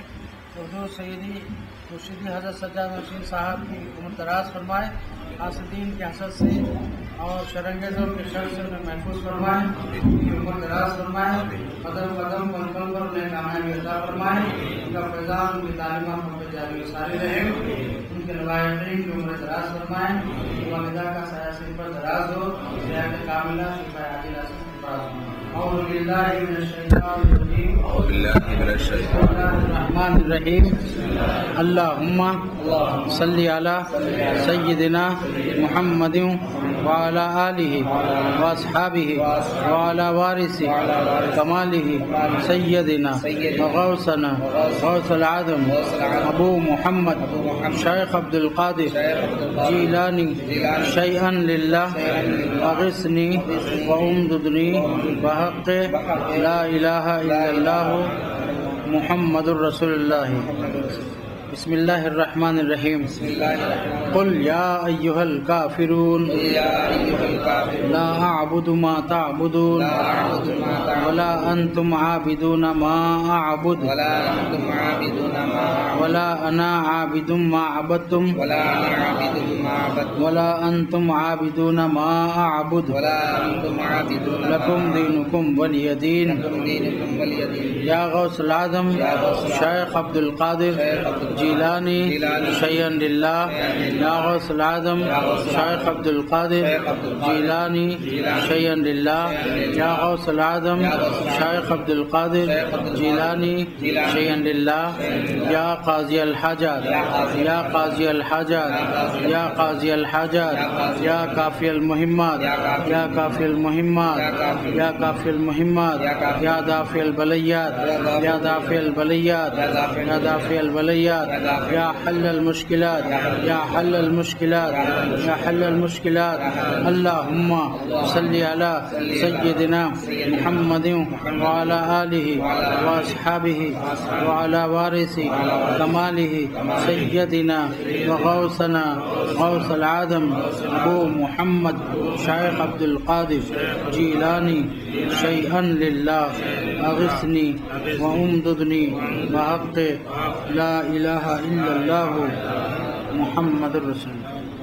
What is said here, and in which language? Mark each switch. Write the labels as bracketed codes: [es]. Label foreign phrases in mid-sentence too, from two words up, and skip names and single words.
[hi] हुज़ूर सैयदी मुर्शिदी हज़रत सज्जाद नशीन साहब की उम्र दराज फरमाए, आसदीन के हसद से और शरंगेज़ों के शर से उन्हें महफूज फरमाए, उनकी उम्र दराज फरमाए, कदम कदम कम पर उन्हें कामयाबी अता फरमाए, उनका फैज़ान उनकी तालीमात हम पे जारी सारी रहे, उनके रवायतीन की उम्र दराज फरमाए, वालिदा का साया सिर पर दराज हो, सेहत कामिला शिफा आजिला से [ar] اللهم صل على سيدنا محمد وعلى آله و أصحابه وعلى وارث كماله سيدنا وغوثنا غوث الآدم أبو محمد شيخ عبد القادر الجيلاني شيئا لله أغثني وامددني بحق لا إله إلا الله محمد رسول الله. بسم الله الرحمن الرحيم. قل يا أيها الكافرون لا أعبد ما تعبدون ولا أنتم عابدون ما أعبد ولا أنا عابد ما عبدتم ولا أنتم عابدون ما أعبد لكم دينكم ولي دين. يا غوث الأعظم شيخ عبد القادر الجيلاني شيئا لله. يا غوث الأعظم شيخ عبد القادر الجيلاني شيئا لله. يا غوث الأعظم شيخ عبد القادر الجيلاني شيئا لله. يا قاضي الحاجات يا قاضي الحاجات يا قاضي الحاجات يا كافي المهمات يا كافي المهمات يا كافي المهمات يا دافع البليات يا دافع البليات يا دافع البليات يا حل المشكلات يا حل المشكلات يا حل المشكلات. اللهم صل على سيدنا محمد وعلى آله وأصحابه وعلى وارث كماله سيدنا وغوثنا غوث الآدم أبو محمد شيخ عبد القادر الجيلاني شيئا لله أغثني وامددني بحق لا إله إلا الله محمد رسول الله.